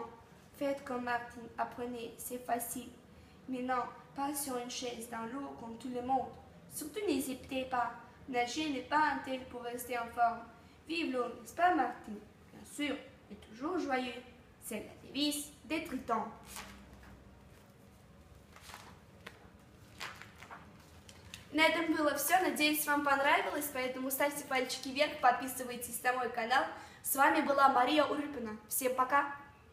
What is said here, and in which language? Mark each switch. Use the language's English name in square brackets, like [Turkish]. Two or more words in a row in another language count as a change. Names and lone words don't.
[French] Faites comme Martine, apprenez, c'est facile. Mais non, pas sur une chaise dans l'eau comme tout le monde. Surtout n'hésitez pas. Nager n'est pas un tel pour rester en forme. Vive l'eau, n'est-ce pas Martine? Bien sûr, et toujours joyeux. C'est la devise des tritons. [Russian] На этом было все. Надеюсь, вам понравилось, поэтому ставьте пальчики вверх, подписывайтесь на мой канал. С вами была Мария Урюпина. Всем пока!